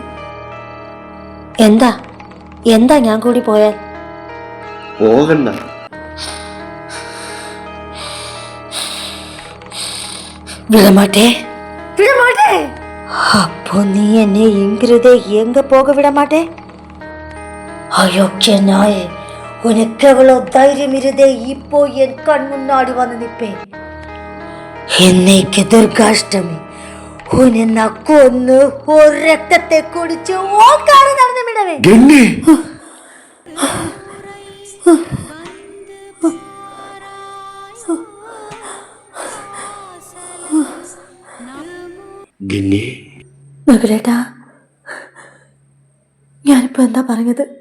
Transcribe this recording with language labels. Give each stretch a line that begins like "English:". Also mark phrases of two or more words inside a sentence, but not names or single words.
Malayalam: എന്താ എന്താ ഞാൻ കൂടി പോയാൽ? പോകണ്ട.
Tamil: விடமாட்டே, விடமாட்டே.
Malayalam: അപ്പോ നീ എന്നെ ഇങ്ങരുതേ
Tamil: எங்க போக விடமாட்டே? அயோக்கிய நாயே, உனக்கு எவ்வளவு தைரியம் இருதே இப்போ என் கண் முன்னாடி வந்து நிப்பே? இன்னைக்கு துர்காஷ்டமி, உன்னை நான் கொன்னு ஒரு ரத்தத்தை குடிச்சு ஓங்கார நடந்து விடவே.
Malayalam: ഗംഗേ, ഗംഗേ. നകുലേട്ടാ, ഞാനിപ്പോ എന്താ പറഞ്ഞത്?